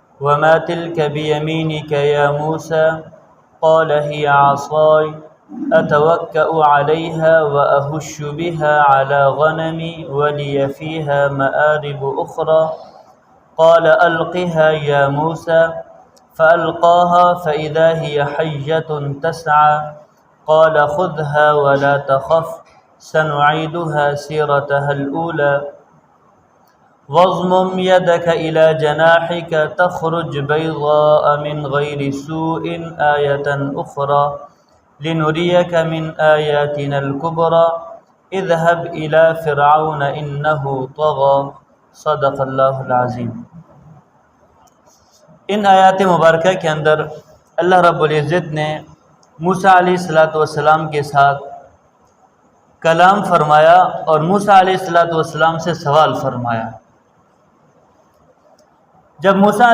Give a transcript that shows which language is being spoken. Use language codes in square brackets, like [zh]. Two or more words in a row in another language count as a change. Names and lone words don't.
[ar] وما تلك بيمينك يا موسى قال هي عصاي أتوكأ عليها وأهش بها على غنمي ولي فيها مآرب أخرى قال ألقها يا موسى فألقاها فإذا هي حية تسعى قال خذها ولا تخف سنعيدها سيرتها الأولى واضمم يدك إلى جناحك تخرج بيضاء من غير سوء آية أخرى لنريك من آياتنا الكبرى اذهب إلى فرعون إنه طغى. صدق الله العظيم. [ur] ان آیات مبارکہ کے اندر [ar] الله رب العزة [ur] نے موسیٰ [ar] عليه الصلاة والسلام [ur] کے ساتھ کلام فرمایا اور موسیٰ [ar] عليه الصلاة والسلام [ur] سے سوال فرمایا. جب موسیٰ